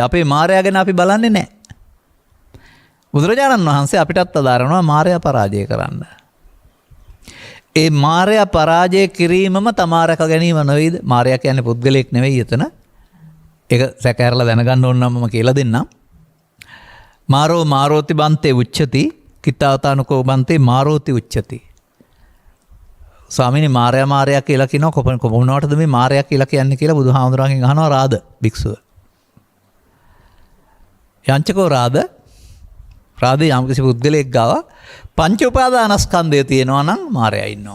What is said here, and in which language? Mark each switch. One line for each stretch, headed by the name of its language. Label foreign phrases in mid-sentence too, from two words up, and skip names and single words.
Sinhala: අපේ මාරයා ගැන අපි බලන්නේ නැහැ. බුදුරජාණන් වහන්සේ අපිටත් අදාරනවා මාරයා පරාජය කරන්න. ඒ මාරයා පරාජය කිරීමම තමා රැක ගැනීම නෙවෙයිද? මාරයා කියන්නේ පුද්ගලයෙක් නෙවෙයි එතන. ඒක සැකහැරලා දැනගන්න ඕන නම් මම කියලා දෙන්නම්.
Pali: මාරෝ මාරෝති බන්තේ උච්චති, කිතාවතානුකෝ බන්තේ මාරෝති උච්චති.
Sinhala: ස්වාමීනි මාරයා කියලා කියනවා කොහොමනවටද මේ මාරයා කියලා කියන්නේ කියලා බුදුහාමුදුරන්ගෙන් අහනවා රාද භික්ෂුව. යංචකෝ රාද යම්කිසි පුද්ගලයෙක් ගාව පංච උපාදානස්කන්ධය තියෙනවා නම් මාරයා ඉන්නවා.